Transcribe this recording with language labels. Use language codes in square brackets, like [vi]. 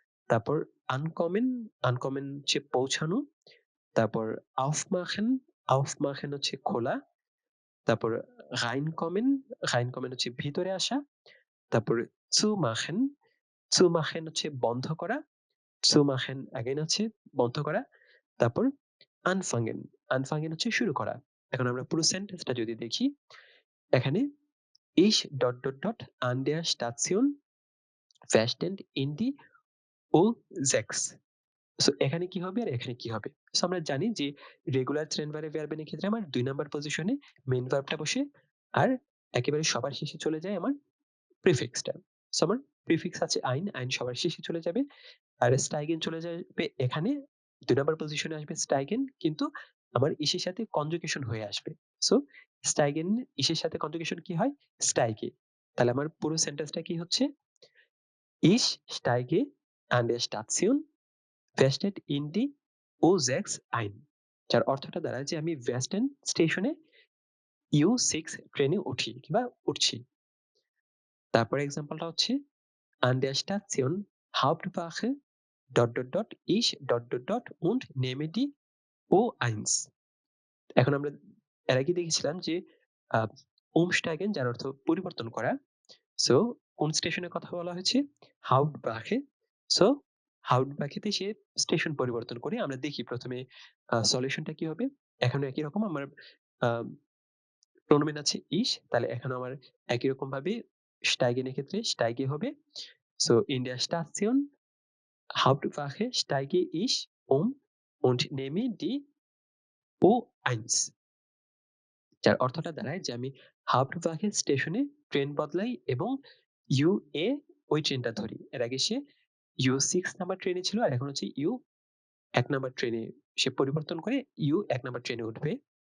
[bn] তারপর unkommen, unkommen হচ্ছে পৌঁছানো। তারপর aufmachen, aufmachen হচ্ছে খোলা। তারপর reinkommen, reinkommen হচ্ছে ভিতরে আসা। তারপর zumachen, zumachen হচ্ছে বন্ধ করা। zumachen again হচ্ছে বন্ধ করা। তারপর anfangen, anfangen হচ্ছে শুরু করা। এখন আমরা পুরো সেন্টেন্সটা যদি দেখি, এখানে [de] ich dot dot dot an der Station verstand in die U6. [bn] So এখানে কি হবে আর এখানে কি হবে? সো আমরা জানি যে রেগুলার ট্রেনবারে ভার্বেন এর ক্ষেত্রে আমার ২ নাম্বার পজিশনে মেইন ভার্বটা বসে আর একেবারে সবার শেষে চলে যায় আমার প্রিফিক্সটা। সো আমার প্রিফিক্স আছে ein, ein সবার শেষে চলে যাবে। আর স্টাইগেন চলে যাবে এখানে ২ নাম্বার পজিশনে আসবে স্টাইগেন, কিন্তু আমার ইসের সাথে কনজুগেশন হয়ে আসবে। সো স্টাইগেন ইসের সাথে কনজুগেশন কি হয়? স্টাইগে। তাহলে আমার পুরো সেন্টেন্সটা কি হচ্ছে? [de] Ich steige an der Station Wested in die U6 ein. [bn] যার অর্থটা দাঁড়ায় যে আমি ওয়েস্টার্ন স্টেশনে U6 ট্রেনে উঠি কিংবা উঠছি। তারপরে এক্সাম্পলটা হচ্ছে [de] an der Station Hauptwache dot dot dot ich dot dot dot und nehme die U1. [bn] এখন আমরা এর আগে দেখেছিলাম যে umsteigen যার অর্থ পরিবর্তন করা। সো কোন স্টেশনের কথা বলা হয়েছে? হাউটবাখে। সো হাউটবাখেতে সে স্টেশন পরিবর্তন করে। আমরা দেখি প্রথমে সলিউশনটা কি হবে? এখানেও একই রকম আমার আ প্রোনোমেন আছে ich, তাহলে এখানেও আমার একই রকম ভাবে steigen এর ক্ষেত্রে steige হবে। [de] সো in der Station Hauptwache steige ich um und nehme die U1, [bn] যার অর্থটা দাঁড়ায় যে আমি হাওড়া স্টেশনে ট্রেন বদলাই এবং ইউ এ ওই ট্রেনটা ধরি। এর আগে সে U6 নাম্বার ট্রেনে ছিল, আর এখন হচ্ছে U1 নাম্বার ট্রেনে সে পরিবর্তন করে U1 নাম্বার ট্রেনে উঠবে।